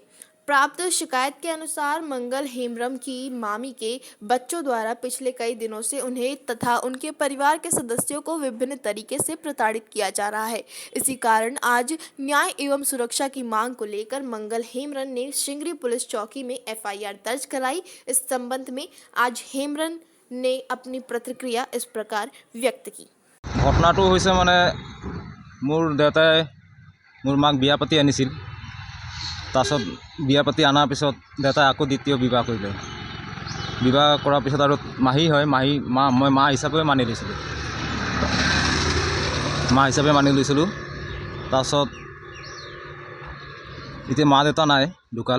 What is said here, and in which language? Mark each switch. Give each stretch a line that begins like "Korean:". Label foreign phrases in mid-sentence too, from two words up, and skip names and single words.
Hindi: प्राप्त शिकायत के अनुसार मंगल हेमरम की मामी के बच्चों द्वारा पिछले कई दिनों से उन्हें तथा उनके परिवार के सदस्यों को विभिन्न तरीके से प्रताड़ित किया जा रहा है। इसी कारण आज न्याय एवं सुरक्षा की मांग को लेकर मंगल हेमरम ने शिंगरी पुलिस चौकी में FIR दर्ज कराई। इस संबंध में आज हेमरम ने अपनी प्रतिक्रिया इस प्रकार व्यक्त की।
Assamese: घटनाটো হৈছে মানে মোৰ দেউতাই মোৰ মাক বিয়া পাতি আনিছিল। তাৰপিছত বিয়া পাতি আনাৰ পিছত দেউতাই আকৌ দ্বিতীয় বিবাহ কৰিলে। বিবাহ কৰাৰ পিছত আৰু মাহী হয়, মই মা হিচাপে মানি লৈছিলোঁ। তাৰপিছত এতিয়া মা দেউতা নাই, ঢুকাল।